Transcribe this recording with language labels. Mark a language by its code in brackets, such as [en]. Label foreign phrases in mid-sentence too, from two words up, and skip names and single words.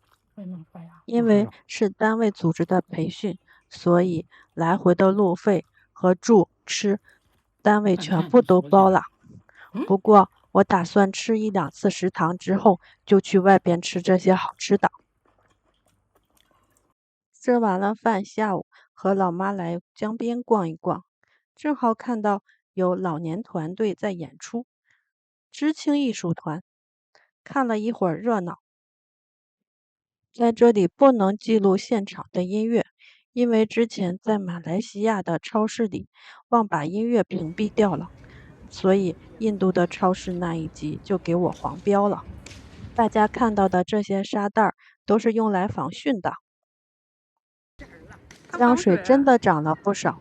[zh] 因為是單位組織的培訓，所以來回的路費和住吃單位全部都包了。不過我打算吃1、2次食堂之後，就去外邊吃這些好吃的。吃完了飯，下午和老媽來江邊逛一逛，正好看到有老年團隊在演出，知青藝術團，看了一會兒熱鬧。在這裡不能記錄現場的音樂，因為之前在馬來西亞的超市裡忘把音樂屏蔽掉了，所以印度的超市那一集就給我黃標了。大家看到的這些沙袋都是用来防汛的。江水真的漲了不少。